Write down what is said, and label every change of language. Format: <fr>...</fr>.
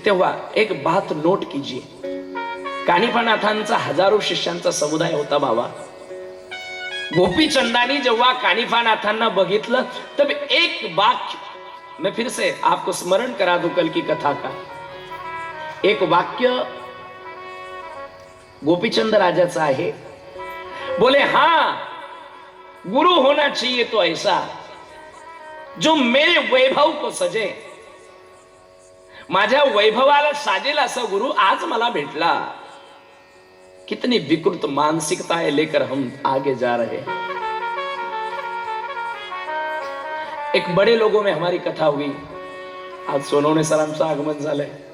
<mr>तेव्हा</mr> <hi>एक बात नोट कीजिए,</hi> <mr>कानिफनाथांचा हजारो शिष्यांचा समुदाय होता बाबा। गोपीचंदानी जेव्हा कानिफनाथांना बघितलं</mr> <hi>तब एक वाक्य, मैं फिर से आपको स्मरण करा दूं कल की कथा का,</hi> <mr>एक वाक्य गोपीचंद राजाचा आहे।</mr> <hi>बोले हाँ, गुरु होना चाहिए तो ऐसा जो मेरे वैभव को सजे।</hi> <mr>माझ्या वैभवाला साजेल असा गुरु आज मला भेटला।</mr> <hi>कितनी विकृत मानसिकता है लेकर हम आगे जा रहे हैं। एक बड़े लोगों में हमारी कथा हुई।</hi> <mr>आज सोनवणे सरांचं आगमन झालंय।</mr>